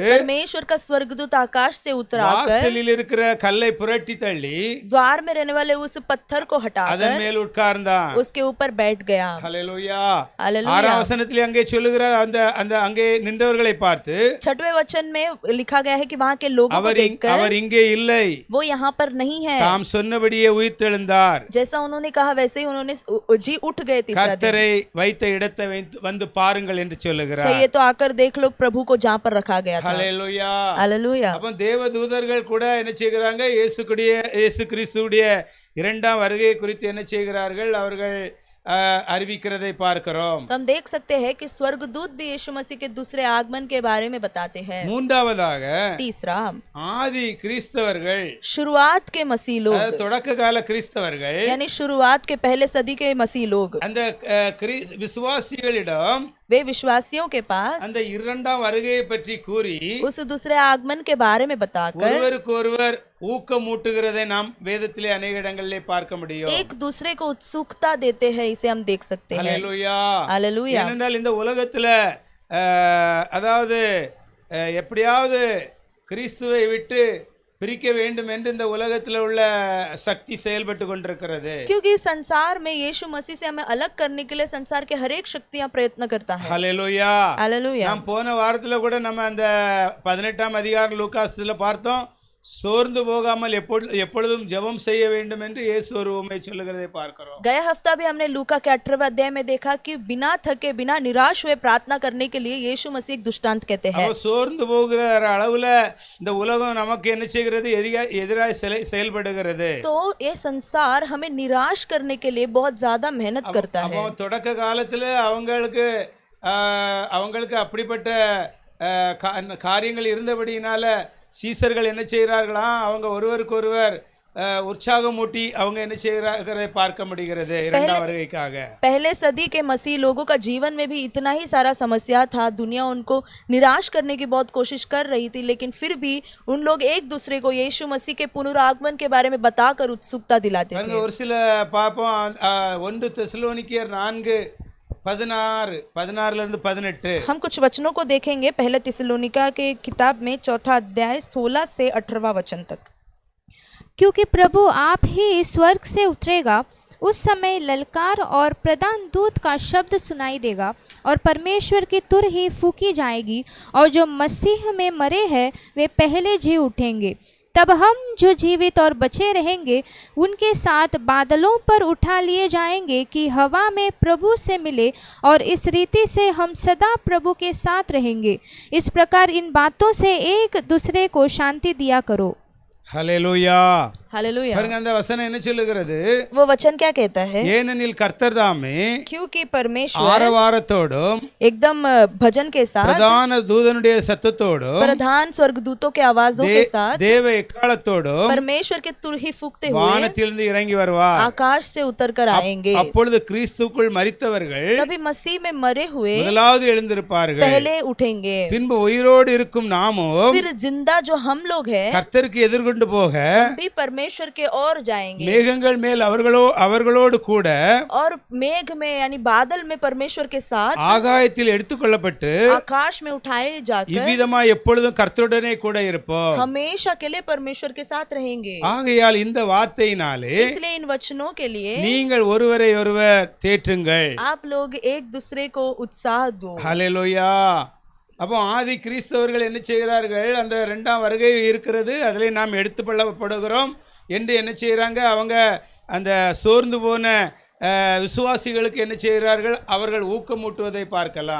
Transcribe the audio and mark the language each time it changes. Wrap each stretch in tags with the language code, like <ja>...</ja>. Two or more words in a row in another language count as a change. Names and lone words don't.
<hi>परमेश्वर का स्वर्गदूत आकाश से उतर आकर</hi> <ta>வாசலில் இருக்கிற கல்லை புரட்டி தள்ளி</ta> <hi>द्वार में रहने वाले उस पत्थर को हटाकर</hi> <ta>அதன் மேல் உட்கார்ந்தான்.</ta> <hi>उसके ऊपर बैठ गया।</hi> <ta>ஹல்லேலூயா.</ta> <hi>हालेलुया।</hi> <ta>6ஆம் வசனத்திலே அங்கே சொல்லுகிறார், அந்த அங்கே நின்றவர்களை பார்த்து,</ta> <hi>6वें वचन में लिखा गया है कि वहां के लोगों को देखकर,</hi> <ta>அவர் இங்கே இல்லை,</ta> <hi>वो यहाँ पर नहीं है,</hi> <ta>தாம் சொன்னபடியே உயிர்த்தெழுந்தார்,</ta> <hi>जैसा उन्होंने कहा वैसे ही उन्होंने जी उठ गए। तीसरा दिन,</hi> <ta>கர்த்தரை வைத்த இடத்தை வந்து பாருங்கள் என்று சொல்லுகிறார்.</ta> <hi>चाहिए तो आकर देख लो प्रभु को जहाँ पर रखा गया था।</hi> <ta>ஹல்லேலூயா.</ta> <hi>हालेलुया।</hi> <ta>அப்ப தேவ தூதர்கள் கூட என்ன செய்கிறாங்க? இயேசு கிறிஸ்துவுடைய இரண்டாம் வருகை குறித்து என்ன செய்கிறார்கள்? அவர்கள் அறிவிக்கிறதை பார்க்கிறோம்.</ta> <hi>तो हम देख सकते हैं कि स्वर्गदूत भी यीशु मसीह के दूसरे आगमन के बारे में बताते हैं।</hi> <ta>மூன்றாவதாக</ta> <hi>तीसरा,</hi> <ta>ஆதி கிறிஸ்தவர்கள்,</ta> <hi>शुरुआत के मसीह लोग,</hi> <ta>தொடக்க கால கிறிஸ்தவர்கள்,</ta> <hi>यानी शुरुआत के पहले सदी के मसीह लोग,</hi> <ta>அந்த விசுவாசிகளிடம்</ta> <hi>वे विश्वासियों के पास</hi> <ta>அந்த இரண்டாம் வருகையை பற்றி கூறி</ta> <hi>उस दूसरे आगमन के बारे में बताकर</hi> <ta>ஒருவருக்கு ஒருவர் ஊக்கமூட்டுகிறதை நாம் வேதத்திலே अनेक இடங்களிலே பார்க்க முடியும்.</ta> <hi>एक दूसरे को उत्सुकता देते हैं, इसे हम देख सकते हैं।</hi> <ta>ஹல்லேலூயா.</ta> <hi>हालेलुया।</hi> <ta>ஏனென்றால் இந்த உலகத்துல அதாவது எப்படியாவது கிறிஸ்துவை விட்டு பிரிக்க வேண்டும் என்று இந்த உலகத்தில் உள்ள சக்தி செயல்பட்டு கொண்டிருக்கிறது.</ta> <hi>क्योंकि संसार में यीशु मसीह से हमें अलग करने के लिए संसार के हर एक शक्तियां प्रयत्न करता है।</hi> <ta>ஹல்லேலூயா.</ta> <hi>हालेलुया।</hi> <ta>நாம் போன வாரத்துல கூட நம்ம அந்த 18ஆம் அதிகாரம் லூகாஸ்ல பார்த்தோம். சோர்ந்து போகாமல் எப்பொழுதும் ஜெபம் செய்ய வேண்டும் என்று இயேசு ஒரு உவமை சொல்லுகிறதை பார்க்கிறோம்.</ta> <hi>गया हफ्ता भी हमने लूका के 18वें अध्याय में देखा कि बिना थके बिना निराश हुए प्रार्थना करने के लिए यीशु मसीह एक दृष्टांत कहते हैं.</hi> <ta>சோர்ந்து போகிற அளவுல இந்த உலகம் நமக்கு என்ன செய்கிறது, எதிராக செயல்படுகிறது.</ta> <hi>तो ये संसार हमें निराश करने के लिए बहुत ज्यादा मेहनत करता है.</hi> <ta>தொடக்க காலத்துல அவங்களுக்கு அப்படிப்பட்ட காரியங்கள் இருந்தபடியினால சீசர்கள் என்ன செய்கிறார்களாம், அவங்க ஒருவருக்கொருவர் உற்சாகமூட்டி அவங்க என்ன செய்கிறார்கள் பார்க்க முடிகிறது இரண்டாம் வருகைக்காக.</ta> <hi>पहले सदी के मसीह लोगों का जीवन में भी इतना ही सारा समस्या था. दुनिया उनको निराश करने की बहुत कोशिश कर रही थी, लेकिन फिर भी उन लोग एक दूसरे को यीशु मसीह के पुनरागमन के बारे में बताकर उत्सुकता दिलाते थे.</hi> <ta>ஒரு சில பாப்போம் 1 தெசலோனிக்கேயர் 4:16</ta> <hi>हम कुछ वचनों को देखेंगे. पहले थिस्सलुनीका के किताब में 4 अध्याय 16 से 18वां वचन तक. क्योंकि प्रभु आप ही स्वर्ग से उतरेगा, उस समय ललकार और प्रधान दूत का शब्द सुनाई देगा और परमेश्वर की तुर ही फूकी जाएगी, और जो मसीह में मरे हैं वे पहले जी उठेंगे. तब हम जो जीवित और बचे रहेंगे उनके साथ बादलों पर उठा लिए जाएंगे कि हवा में प्रभु से मिले, और इस रीति से हम सदा प्रभु के साथ रहेंगे. इस प्रकार इन बातों से एक दूसरे को शांति दिया करो.</hi> <ta>ஹல்லேலூயா.</ta> <hi>हालेलुया.</hi> <ta>பாருங்க அந்த வசனம் என்ன சொல்லுகிறது,</ta> <hi>वो वचन क्या कहता है?</hi> <ta>ஏனெனில் கர்த்தர் தாமே</ta> <hi>क्योंकि परमेश्वर</hi> <ta>ஆரவாரத்தோடும்</ta> <hi>एकदम भजन के साथ,</hi> <ta>பிரதான தூதனுடைய சத்தத்தோடும்</ta> <hi>प्रधान स्वर्गदूतों के आवाजों के साथ,</hi> <ta>தேவ எக்காலத்தோடும்</ta> <hi>परमेश्वर के तुरही फूकते हुए</hi> <ta>வானத்திலிருந்து இறங்கி வருவார்.</ta> <hi>आकाश से उतर कर आएंगे.</hi> <ta>அப்பொழுது கிறிஸ்துவுக்குள் மரித்தவர்கள்</ta> <hi>तभी मसीह में मरे हुए</hi> <ta>முதலாவது எழுந்திருப்பார்கள்.</ta> <hi>पहले उठेंगे.</hi> <ta>பின்பு உயிரோடு இருக்கும் நாமும்</ta> <hi>फिर जिंदा जो हम लोग हैं</hi> <ta>கர்த்தருக்கு எதிர்கொண்டு போக</ta> <hi>भी परमेश्वर के और जाएंगे.</hi> <ta>மேகங்கள் மேல் அவர்களோடு கூட</ta> <hi>और मेघ में यानी बादल में परमेश्वर के साथ</hi> <ta>ஆகாயத்தில் எடுத்துக்கொள்ளப்பட்டு</ta> <hi>आकाश में उठाए जाकर</hi> <ta>இவ்விதமா எப்பொழுதும் கர்த்தருடனே கூட இருப்போம்.</ta> <hi>हमेशा के लिए परमेश्वर के साथ रहेंगे.</hi> <ta>ஆகையால் இந்த வார்த்தையினாலே</ta> <hi>इसलिए इन वचनों के लिए</hi> <ta>நீங்கள் ஒருவரை ஒருவர் தேற்றுங்கள்.</ta> <hi>आप लोग एक दूसरे को उत्साह दो.</hi> <ta>ஹல்லேலூயா. அப்போ ஆதி கிறிஸ்தவர்கள் என்ன செய்கிறார்கள், அந்த இரண்டாம் வருகை இருக்கிறது, அதில் நாம் எடுத்துக்கொள்ளப்படுகிறோம் என்று என்ன செய்கிறாங்க, அவங்க அந்த சோர்ந்து போன விசுவாசிகளுக்கு என்ன செய்கிறார்கள், அவர்கள் ஊக்கமூட்டுவதை பார்க்கலாம்.</ta>